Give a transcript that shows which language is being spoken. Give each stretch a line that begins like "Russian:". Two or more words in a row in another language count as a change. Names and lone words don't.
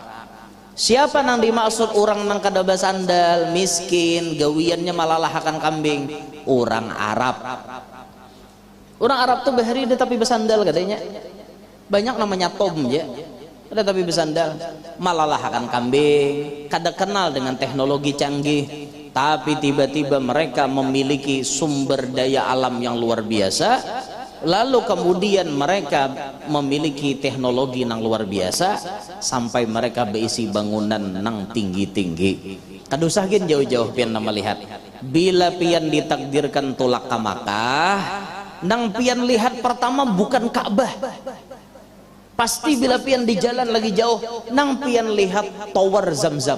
Banjar: Siapa nang dimaksud orang nang kada basandal, miskin, gawiannya malalahakan kambing? Orang Arab. Orang Arab tuh bahari dia tapi basandal katanya. Banyak namanya Tom ya. Ada tapi basandal, malalahakan kambing,
Indonesian: kada kenal dengan teknologi canggih, tapi tiba-tiba mereka memiliki sumber daya alam yang luar biasa. Lalu kemudian mereka memiliki teknologi yang luar biasa sampai mereka berisi bangunan nang tinggi-tinggi.
Banjar: Kadusahkin jauh-jauh pian nama lihat. Bila pian ditakdirkan tulak ke Makkah, nang pian lihat pertama bukan Ka'bah. Pasti bila pian di jalan lagi jauh, nang pian lihat tower Zam-Zam.